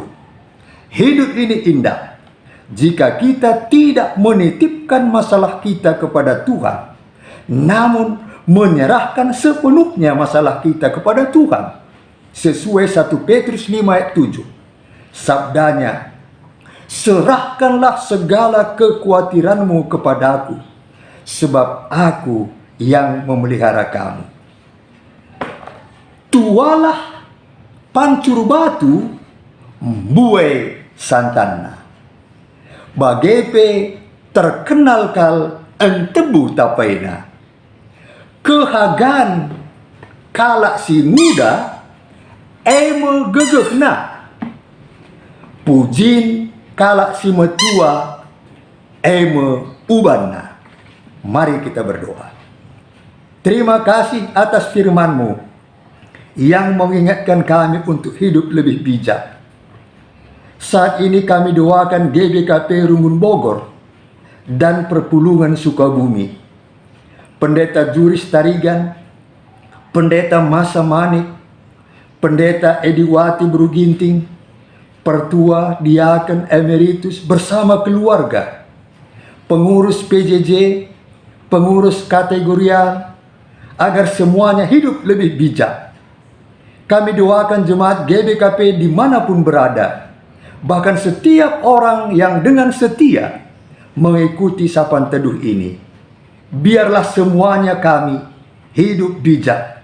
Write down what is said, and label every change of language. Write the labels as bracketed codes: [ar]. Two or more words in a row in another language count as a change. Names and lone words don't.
[id] Hidup ini indah jika kita tidak menitipkan masalah kita kepada Tuhan, namun menyerahkan sepenuhnya masalah kita kepada Tuhan. Sesuai 1 Petrus 5 ayat 7. Sabdanya, serahkanlah segala kekhawatiranmu kepadaku, sebab aku yang memelihara kamu. [btx] Tualah pancur batu, buai santana. Bagepe terkenal kal entebu tapaina. Kehagan kalak si muda, eme gegehna. Pujin kalak si metua, eme ubanna. [id] Mari kita berdoa. Terima kasih atas firman-Mu yang mengingatkan kami untuk hidup lebih bijak. Saat ini kami doakan GBKP Rumbun Bogor dan Perpulungan Sukabumi, Pendeta Juris Tarigan, Pendeta Masa Manik, Pendeta Ediwati Bruginting, Pertua Diaken Emeritus bersama keluarga, pengurus PJJ, pengurus kategorial, agar semuanya hidup lebih bijak. Kami doakan jemaat GBKP dimanapun berada, bahkan setiap orang yang dengan setia mengikuti sapaan teduh ini. Biarlah semuanya kami hidup bijak.